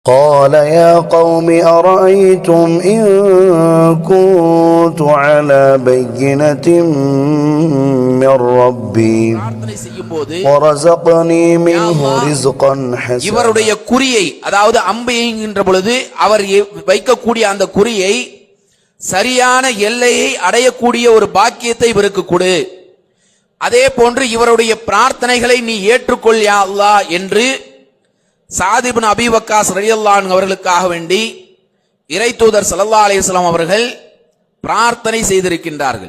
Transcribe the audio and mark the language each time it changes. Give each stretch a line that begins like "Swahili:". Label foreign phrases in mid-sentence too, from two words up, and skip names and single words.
Arabic: قال يا قوم أرأيتم إن كنت على بينة من ربي ورزقني منه رزقا حسنا.
Tamil: இவருடைய குறியை, அதாவது அம்பு என்கின்ற பொழுது அவர் வைக்கக்கூடிய அந்த குறியை சரியான எல்லையை அடையக்கூடிய ஒரு பாக்கியத்தை இவருக்கு கொடு. அதே போன்று இவருடைய பிரார்த்தனைகளை நீ ஏற்றுக்கொள் யா அல்லாஹ் என்று சாத் இப்னு அபீ வக்காஸ் ரலியல்லாஹு அன்ஹு அவர்களுக்காக வேண்டி இறை தூதர் ஸல்லல்லாஹு அலைஹி வஸல்லம் அவர்கள் பிரார்த்தனை செய்திருக்கின்றார்கள்.